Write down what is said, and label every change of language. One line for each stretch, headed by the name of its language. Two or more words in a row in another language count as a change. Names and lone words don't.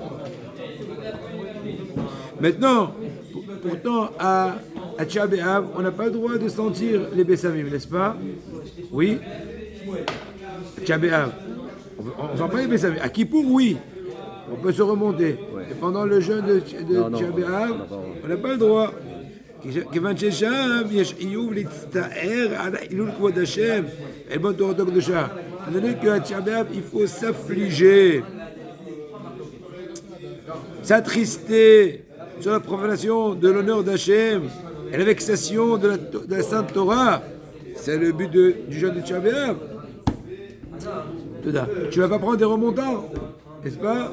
French: Maintenant, pourtant, à
Hebrew: תשעה באב,
French: on n'a pas le droit de sentir les Bessamim, n'est-ce pas?
Hebrew: Oui. תשעה באב.
French: On sent pas les Bessamim. À Kippour, oui. On peut se remonter. Ouais. Et pendant le jeûne de
Hebrew: תשעה באב,
French: on n'a pas le droit.
Hebrew: כיוון ששם יש חיוב להצטער על חילול כבוד השם אל בון תורתו קדושה.
French: C'est-à-dire qu'à
Hebrew: תשעה באב,
French: il faut s'affliger, s'attrister sur la profanation de l'honneur d'Hachem et la vexation de la Sainte Torah. C'est le but du jeûne de
Hebrew: תשעה באב.
French: Tu ne vas pas prendre des remontants, n'est-ce pas?